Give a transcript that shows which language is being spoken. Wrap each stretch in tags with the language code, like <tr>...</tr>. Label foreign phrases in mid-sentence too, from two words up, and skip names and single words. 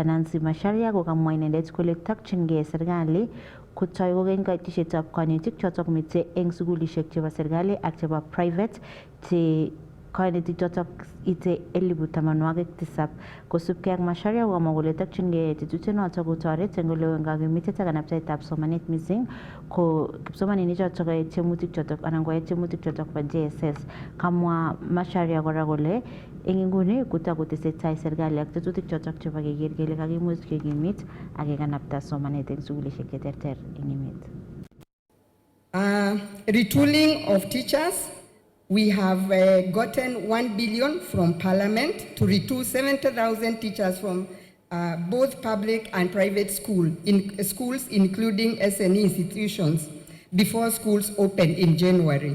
<kln>Nancy Macharia kokamwa inendet kole tokchingei serikali kotoi kokeny kaitishetab kanetik chotok mitei eng sukulishek chebo serikali ak chebo private che kanetik chotok ite 7,000 kosubkei ak Macharia kokamwa kole tokchingei tetutiet notok kotoret eng oleo eng kakimitetab kanabtaetab somanet mising ko kipsomaninik chotok koyae tiemutik chotok anan koyae tiemutik chotok bo JSS. Kamwa Macharia kora kole eng inguni kotakotesetai serikali ak tetutik chotok chebo keker kele kakimuch kekimit ak kekanabta somanet eng sukulishek cheterter eng emet.</kln> <en>Retooling of teachers. We have gotten 1 billion from Parliament to retool 70,000 teachers from both public and private schools, including SNE institutions, before schools open in January.</en>